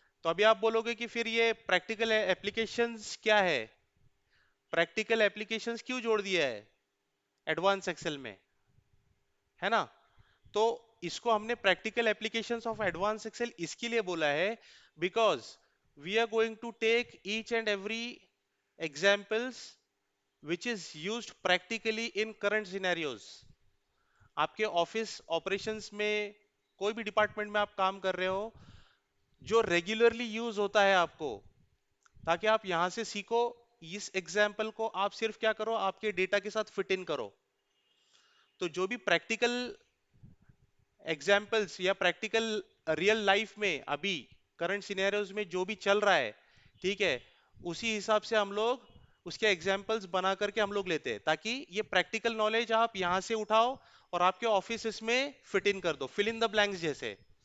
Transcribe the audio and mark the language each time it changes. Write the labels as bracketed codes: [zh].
[hi] तो अभी आप बोलोगे कि फिर ये प्रैक्टिकल एप्लीकेशंस क्या है, प्रैक्टिकल एप्लीकेशंस क्यों जोड़ दिया है एडवांस एक्सेल में, है ना? तो इसको हमने practical applications of advance Excel इसके लिए बोला है [en] Because we are going to take each and every examples which is used practically in current scenarios. [hi] आपके ऑफिस ऑपरेशंस में कोई भी डिपार्टमेंट में आप काम कर रहे हो, जो रेगुलरली यूज होता है आपको, ताकि आप यहां से सीखो। इस एग्जाम्पल को आप सिर्फ क्या करो, आपके डेटा के साथ फिट इन करो। तो जो भी प्रैक्टिकल एग्जाम्पल्स या प्रैक्टिकल रियल लाइफ में अभी करंट सिनेरियोज में जो भी चल रहा है, ठीक है, उसी हिसाब से हम लोग उसके एग्जाम्पल्स बना करके हम लोग लेते हैं, ताकि ये प्रैक्टिकल नॉलेज आप यहां से उठाओ और आपके ऑफिस में फिट इन कर दो, फिल इन द ब्लैंक्स जैसे।